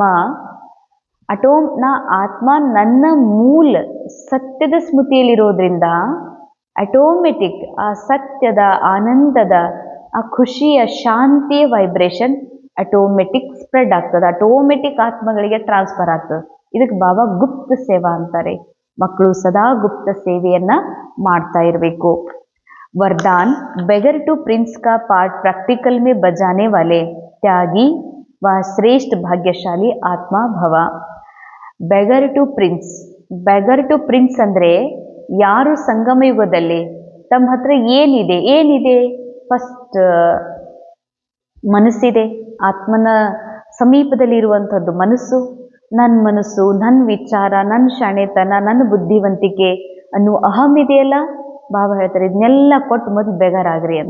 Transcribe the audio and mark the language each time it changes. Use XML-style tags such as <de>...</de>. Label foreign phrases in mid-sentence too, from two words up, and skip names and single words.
<kn>ಆತ್ಮ ನನ್ನ ಮೂಲ ಸತ್ಯದ ಸ್ಮೃತಿಯಲ್ಲಿರೋದ್ರಿಂದ ಆಟೋಮೆಟಿಕ್ ಆ ಸತ್ಯದ, ಆನಂದದ, ಆ ಖುಷಿಯ, ಶಾಂತಿಯ ವೈಬ್ರೇಷನ್</kn> <en>automatic spread</en> <kn>ಆಗ್ತದೆ. ಆಟೋಮೆಟಿಕ್ ಆತ್ಮಗಳಿಗೆ ಟ್ರಾನ್ಸ್ಫರ್ ಆಗ್ತದೆ. ಇದಕ್ಕೆ ಬಾಬಾ ಗುಪ್ತ ಸೇವಾ ಅಂತಾರೆ. ಮಕ್ಕಳು ಸದಾ ಗುಪ್ತ ಸೇವೆಯನ್ನ ಮಾಡ್ತಾ ಇರಬೇಕು.</kn> <hi>वरदान,</hi> <en>beggar to prince</en> <hi>का पार्ट प्रैक्टिकल में बजाने वाले त्यागी व श्रेष्ठ भाग्यशाली आत्मा भव.</hi> <en>beggar to prince. beggar to prince</en> <kn>ಅಂದರೆ ಯಾರು ಸಂಗಮ ಯುಗದಲ್ಲಿ ತಮ್ಮ ಹತ್ರ ಏನಿದೆ ಫಸ್ಟ್ ಮನಸ್ಸಿದೆ. ಆತ್ಮನ ಸಮೀಪದಲ್ಲಿ ಇರುವಂಥದ್ದು ಮನಸ್ಸು. ನನ್ನ ವಿಚಾರ, ನನ್ನ ಶಾಣೆತನ, ನನ್ನ ಬುದ್ಧಿವಂತಿಕೆ ಅನ್ನೋ ಅಹಂ ಇದೆಯಲ್ಲ, ಬಾಬಾ ಹೇಳ್ತಾರೆ ಇದನ್ನೆಲ್ಲ ಕೊಟ್ಟು ಮೊದಲು ಬೆಗರಾಗ್ರಿ ಅಂತ.</kn>